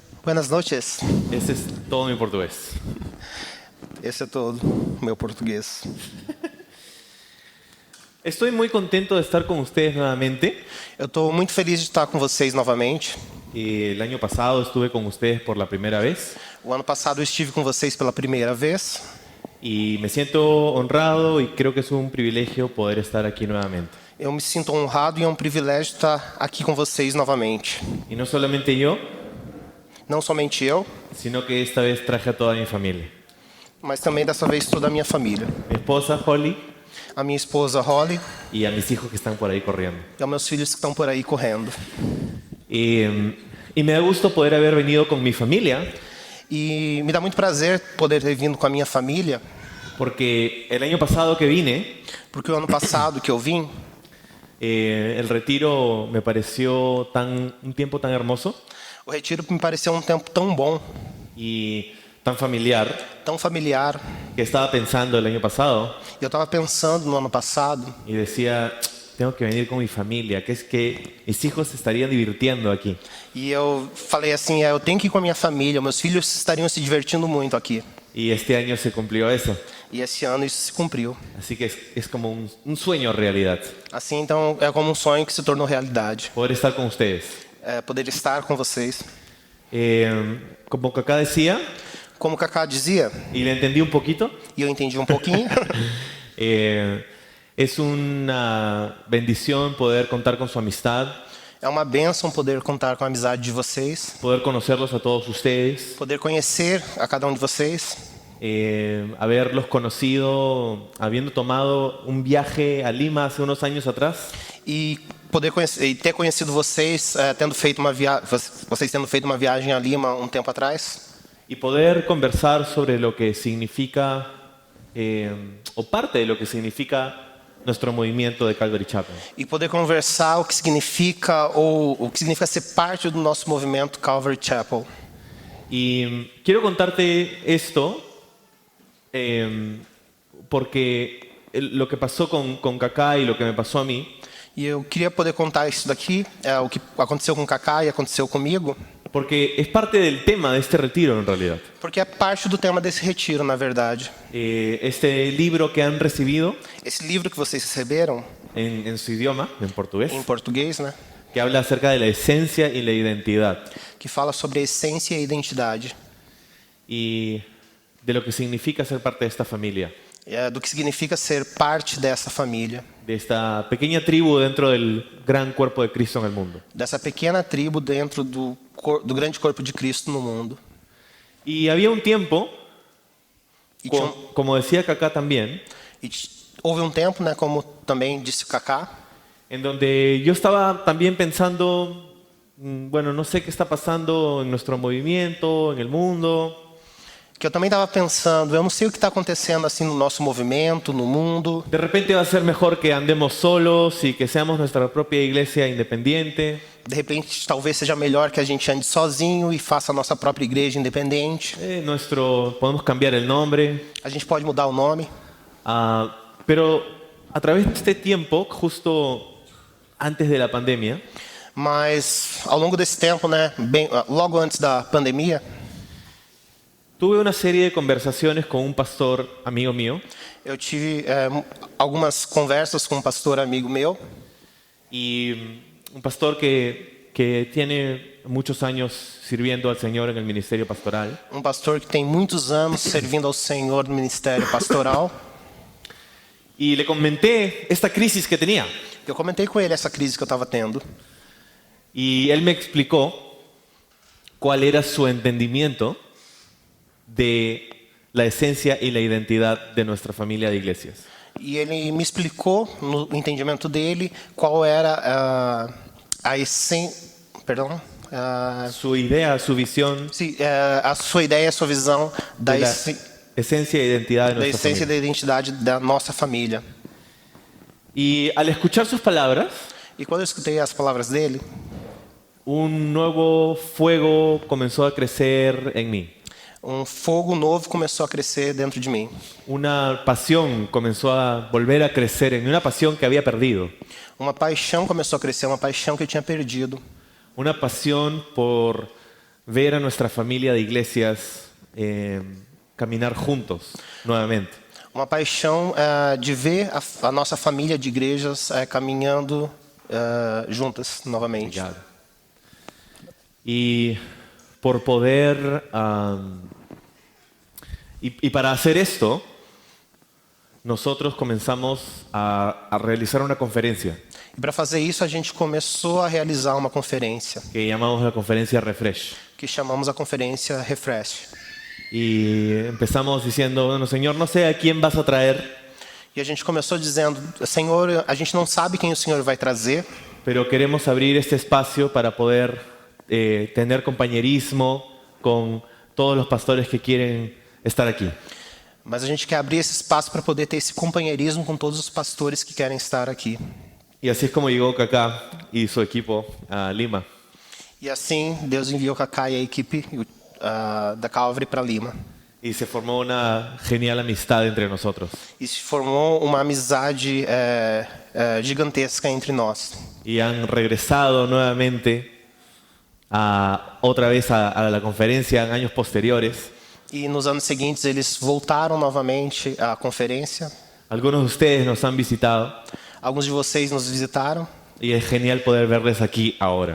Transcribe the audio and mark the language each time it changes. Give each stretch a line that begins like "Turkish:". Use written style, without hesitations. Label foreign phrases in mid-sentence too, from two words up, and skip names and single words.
Spanish: Buenas noches. Ese es todo mi portugués.
Portuguese: Esse é todo meu português.
Spanish: Estoy muy contento de estar con ustedes nuevamente.
Portuguese: Eu estou muito feliz de estar com vocês novamente.
Spanish: El año pasado estuve con ustedes por la primera vez
Portuguese: O ano passado eu estive com vocês pela primeira vez
Spanish: y me siento honrado y creo que es un privilegio poder estar aquí nuevamente.
Portuguese: eu me sinto honrado e é um privilégio estar aqui com vocês novamente.
Spanish: Y no solamente yo,
Portuguese: Não somente eu,
Spanish: sino que esta vez traje a toda mi familia.
Portuguese: mas também dessa vez toda a minha família.
Spanish: Mi esposa Holly
Portuguese: A minha esposa Holly
Spanish: y a mis hijos que están por ahí corriendo.
Portuguese: e aos meus filhos que estão por aí correndo.
Spanish: Y me da gusto poder haber venido con mi familia
Portuguese: E me dá muito prazer poder ter vindo com a minha família,
Spanish: porque el año pasado que vine,
Portuguese: porque o ano passado que eu vim,
Spanish: el retiro me pareció un tiempo tan hermoso
Portuguese: o retiro me pareceu um tempo tão bom,
Spanish: y tan familiar
Portuguese: tão familiar.
Spanish: que estaba pensando el año pasado
Portuguese: Eu estava pensando no ano passado
Spanish: y decía, tengo que venir con mi familia, que es que mis hijos se estarían divirtiendo aquí.
Portuguese: e eu falei assim, eu tenho que ir com a minha família, meus filhos estariam se divertindo muito aqui.
Spanish: Y este año se cumplió eso.
Portuguese: E esse ano isso se cumpriu.
Spanish: Así que es como un sueño realidad,
Portuguese: Assim, então, é como um sonho que se tornou realidade.
Spanish: poder estar con ustedes.
Portuguese: Poder estar com vocês.
Spanish: Como Kaká decía,
Portuguese: Como o Kaká dizia,
Spanish: y le entendí un poquito,
Portuguese: e eu entendi um pouquinho,
Spanish: es una bendición poder contar con su amistad,
Portuguese: é uma bênção poder contar com a amizade de vocês,
Spanish: poder conocerlos a todos ustedes,
Portuguese: poder conhecer a cada um de vocês,
Spanish: haberlos conocido, habiendo tomado un viaje a Lima hace unos años atrás.
Portuguese: e poder conhecer, e ter conhecido vocês, vocês tendo feito uma viagem a Lima um tempo atrás,
Spanish: Y poder conversar sobre lo que significa, o parte de lo que significa nuestro movimiento de Calvary Chapel.
Portuguese: e poder conversar o que significa ser parte do nosso movimento Calvary Chapel.
Spanish: Y quiero contarte esto porque lo que pasó con Kaká y lo que me pasó a mí,
Portuguese: E eu queria poder contar isso daqui, o que aconteceu com o Kaká e aconteceu comigo,
Spanish: porque es parte del tema de este retiro en realidad.
Portuguese: porque é parte do tema desse retiro, na verdade.
Spanish: Este libro que han recibido
Portuguese: Esse livro que vocês receberam,
Spanish: en su idioma, en portugués,
Portuguese: em português, né,
Spanish: que habla acerca de la esencia y la identidad
Portuguese: que fala sobre a essência e a identidade,
Spanish: y de lo que significa ser parte de esta familia,
Portuguese: do que significa ser parte dessa família,
Spanish: de esta pequeña tribu dentro del gran cuerpo de Cristo en el mundo.
Portuguese: dessa pequena tribo dentro do grande corpo de Cristo no mundo.
Spanish: Y había un tiempo,
Portuguese: E, tinha
Spanish: como decía Kaká también,
Portuguese: houve um tempo, né, como também disse o Kaká,
Spanish: en donde yo estaba también pensando, bueno, no sé qué está pasando en nuestro movimiento, en el mundo,
Portuguese: que eu também estava pensando, eu não sei o que está acontecendo assim no nosso movimento, no mundo.
Spanish: de repente va a ser mejor que andemos solos y que seamos nuestra propia iglesia independiente.
Portuguese: De repente, talvez seja melhor que a gente ande sozinho e faça a nossa própria igreja independente.
Spanish: Podemos cambiar el nombre,
Portuguese: A gente pode mudar o nome.
Spanish: pero a través de este tiempo, justo antes de la pandemia,
Portuguese: Mas, ao longo desse tempo, né, logo antes da pandemia,
Spanish: tuve una serie de conversaciones con un pastor amigo mío
Portuguese: eu tive algumas conversas com um pastor amigo meu,
Spanish: y un pastor que tiene muchos años sirviendo al Señor en el ministerio pastoral.
Portuguese: um pastor que tem muitos anos servindo ao Senhor no ministério pastoral.
Spanish: Y le comenté esta crisis que tenía.
Portuguese: Eu comentei com ele essa crise que eu estava tendo.
Spanish: Y él me explicó cuál era su entendimiento de la esencia y la identidad de nuestra familia de iglesias.
Portuguese: E ele me explicou, no entendimento dele, qual era a essência... Perdão?
Spanish: Su idea, su visión
Portuguese: Sim, a sua ideia, a sua visão
Spanish: de la esencia e identidad de
Portuguese: da
Spanish: nuestra
Portuguese: essência e
Spanish: familia.
Portuguese: da identidade da nossa família.
Spanish: Y al escuchar sus palabras,
Portuguese: E quando eu escutei as palavras dele,
Spanish: un nuevo fuego comenzó a crecer en mí.
Portuguese: um fogo novo começou a crescer dentro de mim.
Spanish: Una pasión comenzó a volver a crecer en mí, una pasión que había perdido.
Portuguese: Uma paixão começou a crescer, uma paixão que eu tinha perdido.
Spanish: Una pasión por ver a nuestra familia de iglesias caminar juntos nuevamente.
Portuguese: Uma paixão de ver a nossa família de igrejas caminhando juntas novamente. Obrigado.
Spanish: Y por poder, y para hacer esto, nosotros comenzamos a realizar una conferencia
Portuguese: E para fazer isso, a gente começou a realizar uma conferência,
Spanish: que llamamos la conferencia Refresh.
Portuguese: que chamamos a conferência Refresh.
Spanish: Y empezamos diciendo, bueno, Señor, no sé a quién vas a traer,
Portuguese: E a gente começou dizendo, Senhor, a gente não sabe quem o Senhor vai trazer,
Spanish: pero queremos abrir este espacio para poder tener compañerismo con todos los pastores que quieren estar aquí.
Portuguese: mas a gente quer abrir esse espaço para poder ter esse companheirismo com todos os pastores que querem estar aqui.
Spanish: Y así es como llegó Kaká y su equipo a Lima.
Portuguese: E assim, Deus enviou o Kaká e a equipe da Calvary para Lima.
Spanish: Y se formó una genial amistad entre nosotros.
Portuguese: E se formou uma amizade gigantesca entre nós.
Spanish: Y han regresado nuevamente otra vez a la conferencia en años posteriores.
Portuguese: E nos anos seguintes eles voltaram novamente à conferência.
Spanish: Algunos de ustedes nos han visitado
Portuguese: Alguns de vocês nos visitaram.
Spanish: y es genial poder verles aquí ahora.